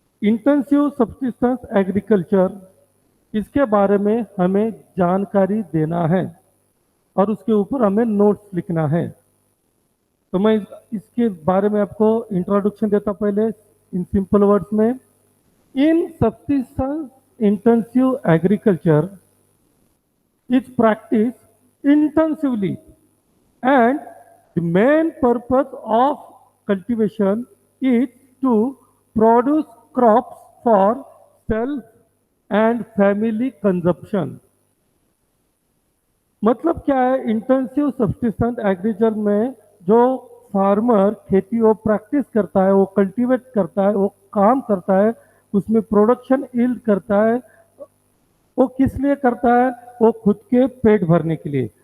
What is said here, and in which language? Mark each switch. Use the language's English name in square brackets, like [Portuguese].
[Hindi] Intensive subsistence agriculture, इसके बारे में हमें जानकारी देना है और उसके ऊपर हमें नोट्स लिखना है. तो मैं इसके बारे में आपको इंट्रोडक्शन देता पहले [English] in simple words [Hindi] में. [English] In subsistence intensive agriculture is practiced intensively, and the main purpose of cultivation is to produce crops for self and family consumption. [Hindi] मतलब क्या है, इंटेंसिव सब्सिस्टेंस एग्रीकल्चर में जो फार्मर खेती वो प्रैक्टिस करता है, वो कल्टीवेट करता है, वो काम करता है, उसमें प्रोडक्शन यील्ड करता है, वो किस लिए करता है, वो खुद के पेट भरने के लिए.